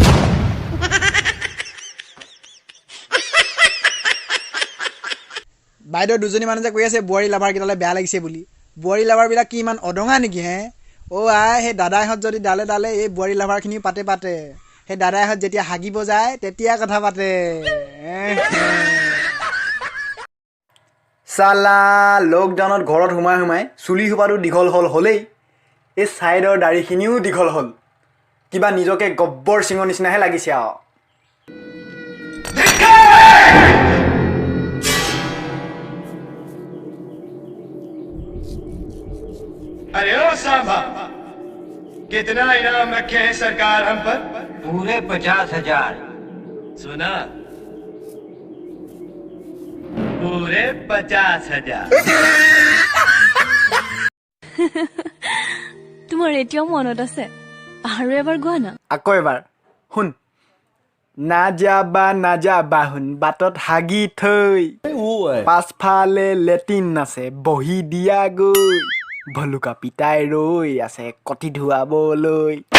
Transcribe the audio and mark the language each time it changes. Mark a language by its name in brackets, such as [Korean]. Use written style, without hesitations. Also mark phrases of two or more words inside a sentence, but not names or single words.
[Assamese] বাইদেউ দুজনী মানুহ যে কৈ আছে বোৱাৰী লাভাৰকেইটালৈ বেয়া লাগিছে বুলি বোৱাৰী লাভাৰবিলাক কি ইমান অদঙা নেকি হে আই সেই দাদাইহঁত যদি ডালে ডালে এই বোৱাৰী লাভাৰখিনিও পাতে সেই দাদাইহঁত যেতিয়া হাগিব যায় তেতিয়া কথা পাতে চালা লকডাউনত ঘৰত সোমাই চুলি সোপাটো দীঘল হ'লেই এই ছাইডৰ দাড়িখিনিও দীঘল হ'ল কিবা নিজকে গব্বৰ সিঙৰ নিচিনাহে লাগিছে আৰু [Hindi] अरे ओ सांबा कितना इनाम रखे हैं सरकार हम पर पूरे 50,000 सुना पूरे 50,000 [Assamese] তোমাৰ এতিয়াও মনত আছে আৰু এবাৰ গোৱা না আকৌ এবাৰ শুন নাযাবা শুন বাটত হাগি থৈ পাছফালে লেটিন আছে বহি দিয়া গৈ ভলুকা পিতাই ৰৈ আছে কটি ধুৱাবলৈ